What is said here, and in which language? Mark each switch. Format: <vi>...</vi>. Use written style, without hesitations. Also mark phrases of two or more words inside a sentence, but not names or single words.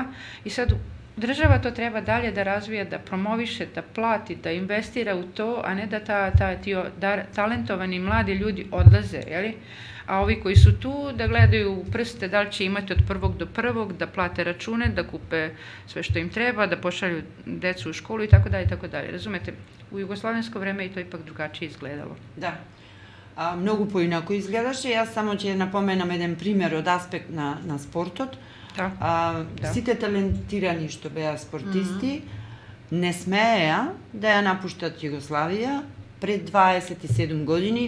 <sr>I sad država to treba dalje da razvija, da promoviše, da plati, da investira u to, a ne da ti talentovani mladi ljudi odlaze, jeli? A ovi koji su tu da gledaju u prste da li će imati od prvog do prvog, da plate račune, da kupe sve što im treba, da pošalju decu u školu i tako dalje, i tako dalje. Razumete, u jugoslovensko vreme je to ipak drugačije izgledalo. Da.</sr> <mk>Многу поинако изгледаше. Јас само ќе напоменам еден пример од аспект на спортот. Да. Сите талентирани што беа спортисти не смееа да ја напуштат Југославија пред 27 години.</mk>